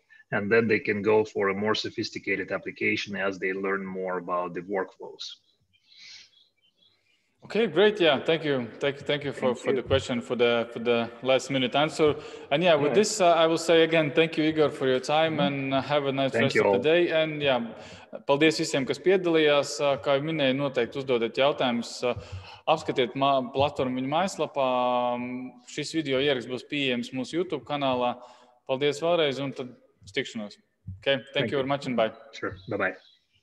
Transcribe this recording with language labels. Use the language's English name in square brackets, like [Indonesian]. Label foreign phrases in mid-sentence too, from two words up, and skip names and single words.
[English] And then they can go for a more sophisticated application as they learn more about the workflows. Okay, great. Yeah, thank you for the question, for the last minute answer. And with this, I will say again, thank you, Igor, for your time, and have a nice rest of the day. [Latvian] And paldies visiem, kas piedalījās. Kā jau minēju, noteikti uzdodat jautājumus. Apskatiet platformu viņu mājaslapā. Šis video ieraksts būs pieejams mūsu YouTube kanālā. Paldies vēlreiz, un tad tikšanos. [English] Okay, thank you very much, and bye. Sure, bye-bye.